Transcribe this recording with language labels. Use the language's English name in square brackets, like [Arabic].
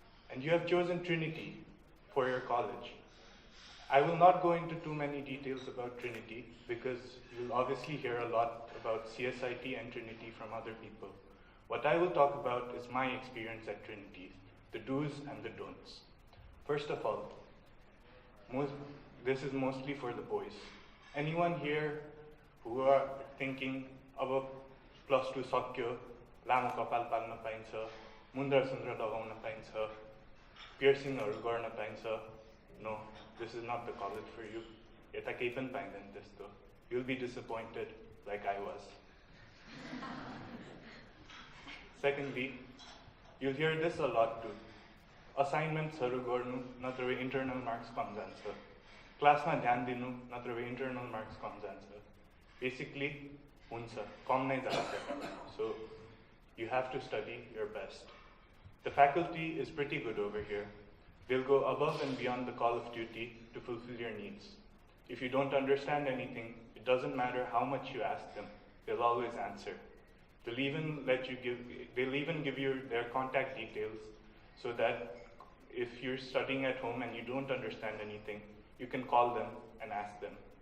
[English] And you have chosen Trinity for your college. I will not go into too many details about Trinity because you'll obviously hear a lot about CSIT and Trinity from other people. What I will talk about is my experience at Trinity, the do's and the don'ts. First of all, this is mostly for the boys. Anyone here who are thinking [Nepali] अब +2 सक्यो, लामो कपाल पाल्न पाइन्छ, मुन्द्रा सुन्द्रा लगाउन पाइन्छ, पियर्सिङहरू गर्न पाइन्छ? [English] No, this is not the college for you. [Nepali] यता केही पनि पाइँदैन त्यस्तो. [English] You'll be disappointed like I was. Secondly, you'll hear this a lot too. [Nepali] Assignmentsहरू गर्नु नत्र भए internal marks कम जान्छ. क्लासमा ध्यान दिनु नत्र भए internal marks कम जान्छ. Basically, हुन्छ, कम नै जान्छ. [English] So, you have to study your best. The faculty is pretty good over here. They'll go above and beyond the call of duty to fulfill your needs. If you don't understand anything, it doesn't matter how much you ask them, they'll always answer. They'll even give you their contact details so that if you're studying at home and you don't understand anything, you can call them and ask them.